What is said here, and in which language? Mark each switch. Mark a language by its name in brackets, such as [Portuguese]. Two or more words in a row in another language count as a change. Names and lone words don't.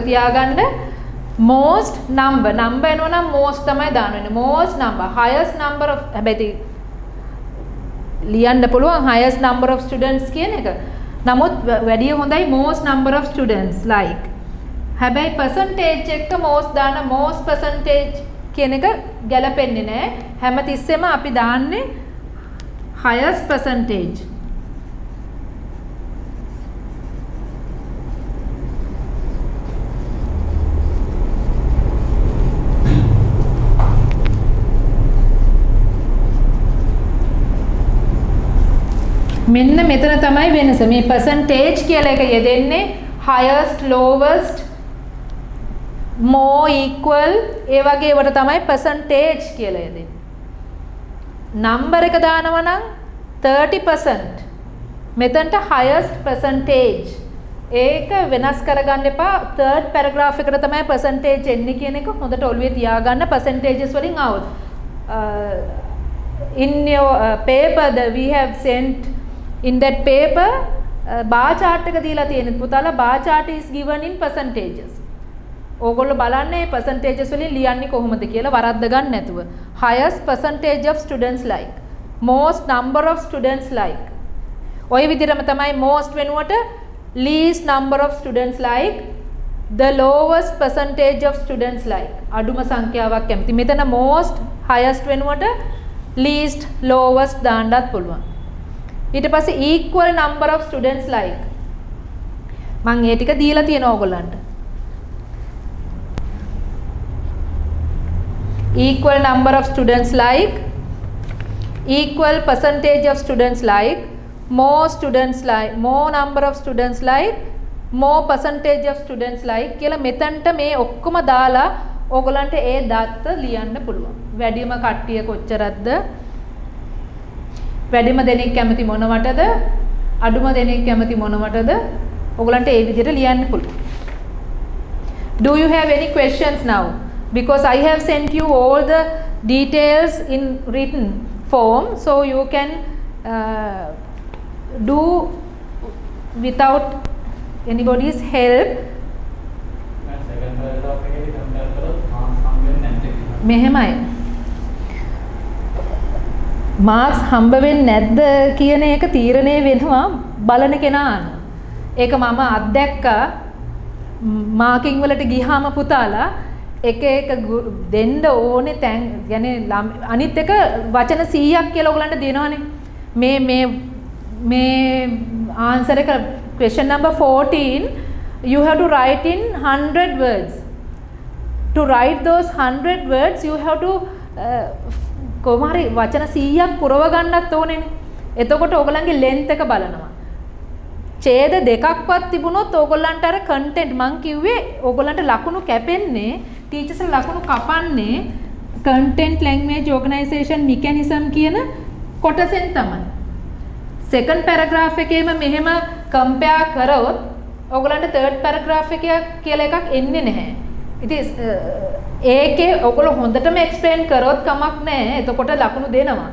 [Sinhala] තියාගන්න most number එනවා නම් most තමයි දාන්න වෙන්නේ [English] most number highest number of [Sinhala] හැබැයි ලියන්න පුළුවන් [English] highest number of students [Sinhala] කියන එක නමුත් වැඩි හොඳයි [English] most number of students like [Sinhala] හැබැයි percentage එක most දාන්න [English] most percentage [Sinhala] කියන එක ගැලපෙන්නේ නෑ හැමතිස්සෙම අපි දාන්නේ [English] highest percentage [Sinhala] මෙන්න මෙතන තමයි වෙනස මේ percentage කියලා එක යෙදෙන්නේ [English] highest lowest more equal [Sinhala] ඒ වගේ ඒවට තමයි percentage කියලා යෙදෙන්නේ number එක දානවා නම් 30% මෙතනට [English] highest percentage [Sinhala] ඒක වෙනස් කරගන්න එපා [English] third paragraph [Sinhala] එකට තමයි percentage එන්නේ කියන එක හොඳට ඔළුවේ තියාගන්න percentages වලින් આવොත් [English] in your paper that we have sent in that paper bar chart [Sinhala] එක දීලා තියෙනවා පුතාලා [English] bar chart is given in percentages [Sinhala] ඕගොල්ලෝ බලන්නේ percentages වලින් ලියන්නේ කොහොමද කියලා වරද්ද ගන්න නැතුව [English] highest percentage of students like most number of students like [Sinhala] ඔය විදිහටම තමයි [English] most වෙනුවට least number of students like the lowest percentage of students like [Sinhala] අඩුම සංඛ්‍යාවක් කැමති මෙතන [English] most highest වෙනුවට least lowest [Sinhala] දාන්නත් පුළුවන් ඊට පස්සේ [English] equal number of students like [Sinhala] මම ඒ ටික දීලා තියෙනවා ඕගොල්ලන්ට [English] equal number of students like equal percentage of students like more number of students like more percentage of students like [Sinhala] කියලා මෙතනට මේ ඔක්කොම දාලා ඕගොල්ලන්ට ඒ දත්ත ලියන්න පුළුවන් වැඩිම කට්ටිය කොච්චරක්ද වැඩිම දෙනෙක් කැමති මොනවටද අඩුම දෙනෙක් කැමති මොනවටද ඕගොල්ලන්ට ඒ විදිහට ලියන්න පුළුවන් [English] Do you have any questions now? Because I have sent you all the details in written form so you can do without anybody's help [Sinhala] මෙහෙමයි මාක්ස් හම්බ වෙන්නේ නැද්ද කියන එක තීරණය වෙනවා බලන කෙනා අනුව. ඒක මම අත්දැක්කා මාකින් වලට ගියාම පුතාලා එක එක දෙන්න ඕනේ තැන් يعني අනිත් එක වචන 100ක් කියලා ඔයගලන්ට දෙනවනේ. [English] මේ answer එක question number 14 you have to write in 100 words. To write those 100 words you have to [Sinhala] කොහොමhari වචන 100ක් පුරව ගන්නත් ඕනේනේ. එතකොට ඔයගලන්ගේ length එක බලනවා. ඡේද දෙකක්වත් තිබුණොත් ඕගොල්ලන්ට අර content මං කිව්වේ ඕගොල්ලන්ට ලකුණු කැපෙන්නේ ටීචර්ස් ලකුණු කපන්නේ [English] content language organization mechanism [Sinhala] කියන කොටසෙන් තමයි. [English] second paragraph [Sinhala] එකේම මෙහෙම compare කරොත් ඕගොල්ලන්ට [English] third paragraph [Sinhala] එක කියලා එකක් එන්නේ නැහැ. ඉතින් ඒකේ ඔයගොල්ලෝ හොඳටම explain කරොත් කමක් නැහැ. එතකොට ලකුණු දෙනවා.